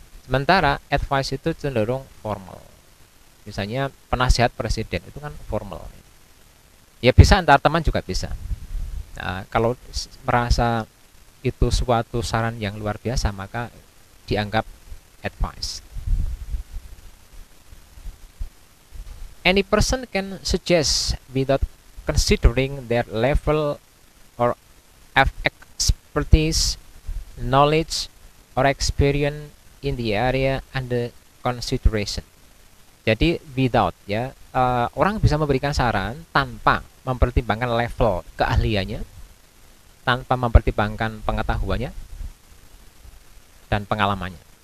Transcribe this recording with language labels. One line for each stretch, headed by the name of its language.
Indonesian: Sementara advice itu cenderung formal. Misalnya penasihat presiden itu kan formal. Ya bisa antar teman juga bisa. Nah, kalau merasa itu suatu saran yang luar biasa, maka dianggap advice.
English: Any person can suggest without considering their level or expertise, knowledge, or experience in the area under consideration.
Indonesian: Jadi
English: without
Indonesian: ya, orang bisa memberikan saran tanpa mempertimbangkan level keahliannya, tanpa mempertimbangkan pengetahuannya dan pengalamannya.